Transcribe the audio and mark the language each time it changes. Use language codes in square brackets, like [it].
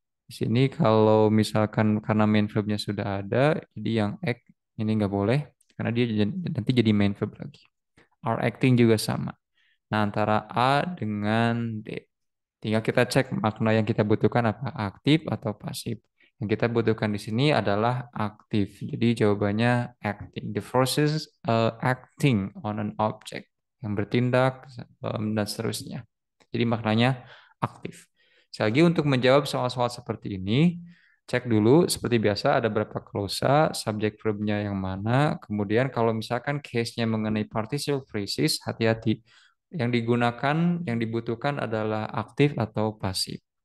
[id] Di sini kalau misalkan karena main verbnya sudah ada, jadi yang act ini nggak boleh karena dia nanti jadi main verb lagi. Are acting juga sama. Nah, antara A dengan D. Tinggal kita cek makna yang kita butuhkan apa, aktif atau pasif. Yang kita butuhkan di sini adalah aktif. Jadi jawabannya acting. [en] The forces acting on an object. [id] Yang bertindak dan seterusnya. Jadi maknanya aktif. Sekali lagi untuk menjawab soal-soal seperti ini, cek dulu seperti biasa ada berapa klausa, subjek verbnya yang mana. Kemudian kalau misalkan case-nya mengenai participle phrases, hati-hati yang digunakan, yang dibutuhkan adalah aktif atau pasif.